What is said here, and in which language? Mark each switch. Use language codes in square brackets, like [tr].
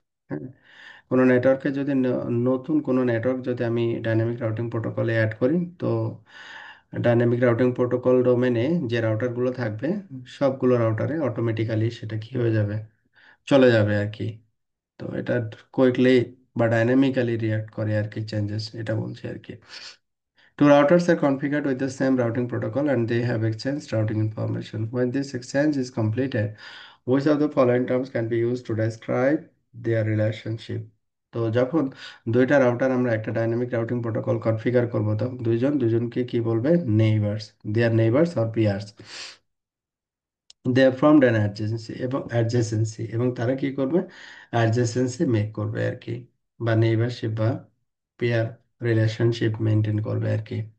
[bn] হ্যাঁ, কোনো নেটওয়ার্কে যদি নতুন কোনো নেটওয়ার্ক যদি আমি ডাইনামিক রাউটিং প্রোটোকলে অ্যাড করি, তো ডাইনামিক রাউটিং প্রোটোকল ডোমেনে যে রাউটারগুলো থাকবে সবগুলো রাউটারে অটোমেটিক্যালি সেটা কি হয়ে যাবে, চলে যাবে আর কি। তো এটা কুইকলি বা ডাইনামিক্যালি রিয়াক্ট করে আর কি, চেঞ্জেস এটা বলছে আর কি। [en] Two routers are configured with the same routing protocol and they have exchanged routing information. When this exchange is completed, which of the following terms can be used to describe their relationship? [bn] তো যখন দুইটা router আমরা একটা dynamic routing protocol configure করব, তখন দুইজন দুজনকে কি বলবে? Neighbours. [en] They are neighbours or peers. They are formed an adjacency [bn] এবং তারা কি করবে? অ্যাডজেসেন্সি মেক করবে আর কি, বা নেইবারশিপ বা পিয়ার রিলেশনশিপ মেনটেন করবে আর কি।